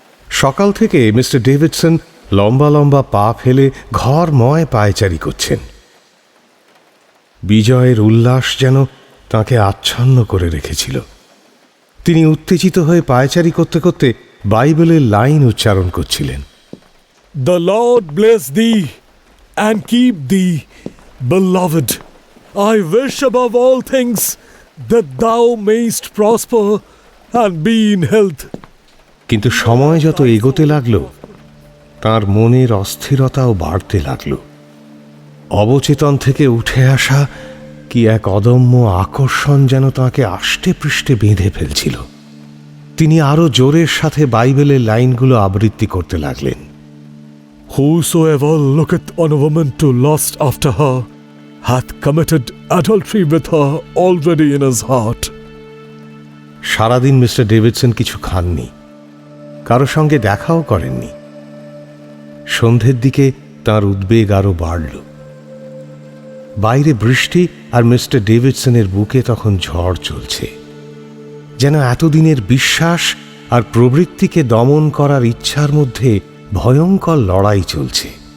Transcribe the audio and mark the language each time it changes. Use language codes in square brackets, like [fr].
[bn] সকাল থেকে mister Davidson লম্বা লম্বা পা ফেলে ঘরময় পায়চারি করছেন। বিজয়ের উল্লাস যেন তাকে আচ্ছন্ন করে রেখেছিল। তিনি উত্তেজিত হয়ে পায়চারি করতে করতে বাইবেলের লাইন উচ্চারণ করছিলেন। [en] The Lord bless thee and keep thee, beloved. I wish above all things that thou mayst prosper and be in health. [bn] কিন্তু সময় যত এগোতে লাগল, তার মনের অস্থিরতাও বাড়তে লাগল। অবচেতন থেকে উঠে আসা কি এক অদম্য আকর্ষণ যেন তাঁকে আষ্টে পৃষ্ঠে বেঁধে ফেলছিল। তিনি আরো জোরের সাথে বাইবেলের লাইনগুলো আবৃত্তি করতে লাগলেন। [en] Whosoever looketh on a woman to lust after her hath committed adultery with her already in his heart. [bn] সারাদিন মিস্টার ডেভিডসন কিছু খাননি, কারো সঙ্গে দেখাও করেননি। সন্ধ্যের দিকে তার উদ্বেগ আরো বাড়ল। বাইরে বৃষ্টি আর মিস্টার ডেভিডসনের বুকে তখন ঝড় চলছে, যেন এতদিনের বিশ্বাস আর প্রবৃত্তিকে দমন করার ইচ্ছার মধ্যে ভয়ঙ্কর লড়াই চলছে।